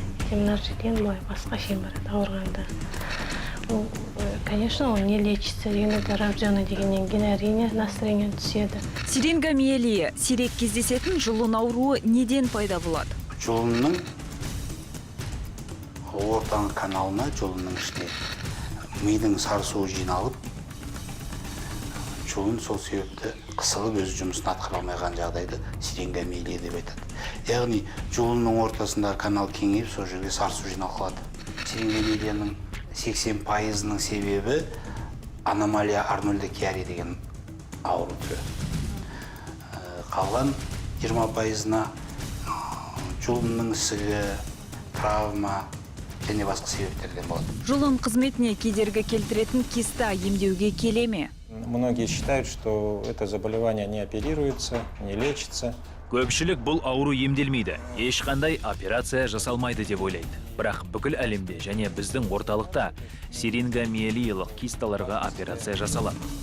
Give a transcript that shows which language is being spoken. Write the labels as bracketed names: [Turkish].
[Kazakh] Мына жерден былай басқа шейін барады ауырғанда. [Russian] Конечно, он не лечится, риногорожденный [Kazakh] дегеннен кейін әрине настроение түседі. Сирингомиелия сирек кездесетін жұлын ауруы неден пайда болады? Жұлынның ортаңғы каналына, жұлынның ішіне мидың сарысуы жиналып, жұлын сол себепті қысылып өз жұмысын атқара алмаған жағдайды сирингомиелия деп айтады. Яғни жұлынның ортасындағы канал кеңейіп, сол жерге сарысу жиналып қалады. Сирингомиелияның 80%-ның себебі аномалия Арнольда-Киари деген ауру түрі. Қалған 20%-на жұлынның ісігі, травма және басқа себептерден болады. Жұлын қызметіне кедергі келтіретін киста емдеуге келе ме? [Russian] Многие считают, что это заболевание не оперируется, не лечится. [Kazakh] Көпшілік бұл ауру емделмейді, ешқандай операция жасалмайды деп ойлайды. Бірақ бүкіл әлемде және біздің орталықта сирингомиелиялық кисталарға операция жасалады.